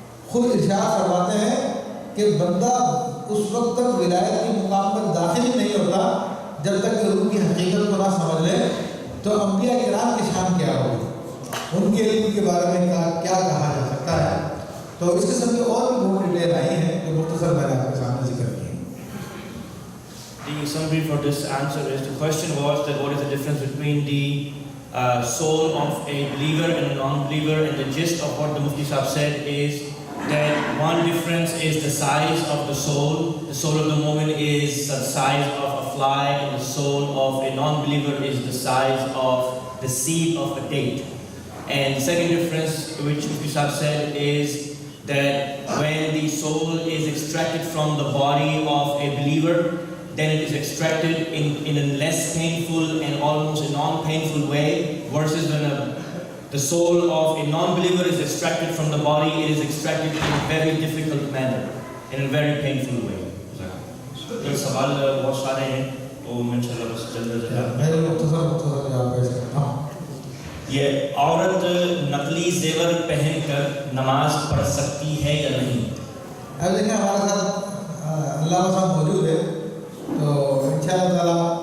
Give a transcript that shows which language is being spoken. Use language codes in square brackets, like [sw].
[ur] خود ارشاد فرماتے ہیں کہ بندہ اس وقت تک ولایت کے مقام پر داخل ہی نہیں ہوتا جب تک کہ ان کی حقیقت کو نہ سمجھ لے، تو انبیاء کرام کی شان کیا ہوگی، ان کے علم کے بارے میں کیا کہا جا سکتا ہے۔ تو اس قسم کی اور بھی بہت ڈیٹیل آئی ہیں جو مختصر میں نے آپ کے سامنے ذکر کی۔ [en] The summary for this answer is, the question was that what is the difference between the soul of a believer and a non-believer, and the gist of what the Mufti Sahib said is that one difference is the size of the soul. The soul of the mu'min is the size of a fly, and the soul of a non-believer is the size of the seed of a date. And the second difference which Mufti Sahib said is that when the soul is extracted from the body of a believer, then it is extracted in a less painful and almost a non-painful way, versus when the soul of a non-believer is extracted from the body, it is extracted in a very difficult manner, in a very painful way. [ur] یہ سوال بہت سارے ہیں تو میں انشاءاللہ بس جلد مختصر جواب پیش کرتا ہوں۔ یہ عورت نقلی زیور پہن کر نماز پڑھ سکتی ہے یا نہیں؟ اب دیکھیں ہمارے ساتھ اللہ صاحب موجود ہے، تو انشاءاللہ تعالیٰ